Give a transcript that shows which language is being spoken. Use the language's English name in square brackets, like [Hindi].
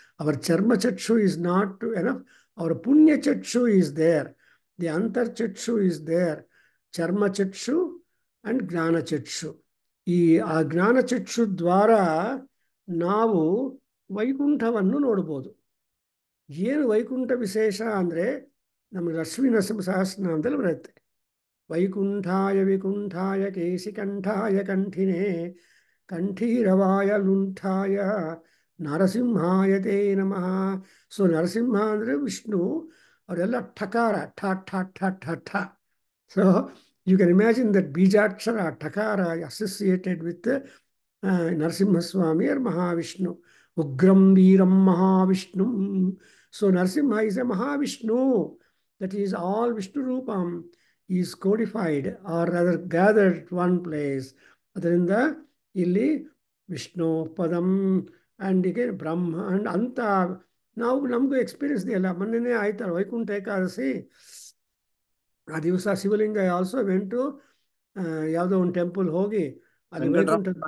[English] Our Charma Chakshu is not enough. Our Punya Chakshu is there. The Antar Chakshu is there. Charma Chakshu and Gnana Chakshu. [Kannada] ಈ ಆ ಜ್ಞಾನ ಚಕ್ಷು ದ್ವಾರ ನಾವು ವೈಕುಂಠವನ್ನು ನೋಡ್ಬೋದು. ಏನು ವೈಕುಂಠ ವಿಶೇಷ ಅಂದರೆ ನಮಗೆ ಲಕ್ಷ್ಮೀ ನರಸಿಂಹ ಸಹಸ್ರನಾಮದಲ್ಲಿ ಬರುತ್ತೆ. [Sanskrit] ವೈಕುಂಠಾಯ ವಿಕುಂಠಾಯ ಕೇಶಿಕಂಠಾಯ ಕಂಠಿನೇ ಕಂಠೀರವಾಯ ಲುಂಠಾಯ ನರಸಿಂಹಾಯ ತೇ ನಮಃ. [Kannada] ಸೊ ನರಸಿಂಹ ಅಂದರೆ ವಿಷ್ಣು, ಅವರೆಲ್ಲ ಠಕಾರ ಠ ಠ ಠ ಠ ಠ. [English] So you can imagine that Bijakshara, Takara associated with Narasimha Swami or Mahavishnu. Ugram Veeram Mahavishnu. So Narasimha is a Mahavishnu. That is all Vishnu Rupam is codified or rather gathered at one place. [Kannada] ಅದರಿಂದ ಇಲ್ಲಿ ವಿಷ್ಣು ಪದಂ and ಈಗ ಬ್ರಹ್ಮ and ಅಂತ ನಾವು ನಮಗೂ experience ಇದೆಯಲ್ಲ. ಮೊನ್ನೆನೇ ಆಯ್ತಲ್ಲ ವೈಕುಂಠ ಏಕಾದಶಿ. ಆ ದಿವಸ ಶಿವಲಿಂಗ [English] also went to [Kannada] ಯಾವುದೋ ಒಂದು ಟೆಂಪಲ್ ಹೋಗಿ ಅಲ್ಲಿ ವೈಕುಂಠ